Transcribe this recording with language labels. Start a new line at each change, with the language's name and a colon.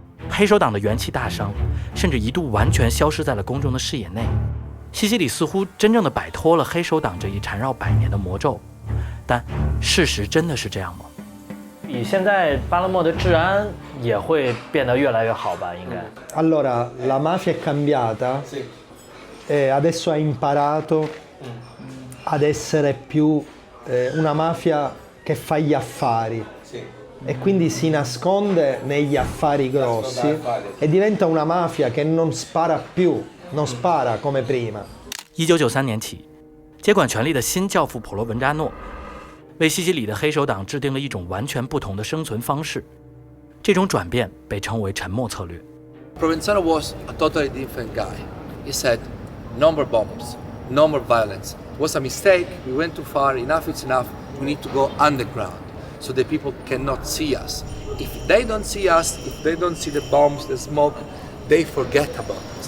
Chinese: 黑手党的元气大伤，甚至一度完全消失在了公众的视野内。西西里似乎真正的摆脱了黑手党这一缠绕100年的魔咒，但事实真的是这样吗？以现在巴勒莫的治安也会变得越来越好吧？应该。
Italian: Allora, la mafia è cambiata e adesso ha imparato ad essere più una mafia che fa gli affari. E quindi si nasconde negli affari grossi e diventa una mafia che non spara più, non spara come prima.
Chinese: 1993年起，接管权力的新教父普罗文扎诺为西西里的黑手党制定了一种完全不同的生存方式，这种转变被称为沉默策略。
English: Provenzano was a totally different guy. He said, no more bombs, no more violence. It was a mistake, we went too far, enough is enough, we need to go underground so that people cannot see us. If they don't see us, if they don't see the bombs, the smoke, they forget about us.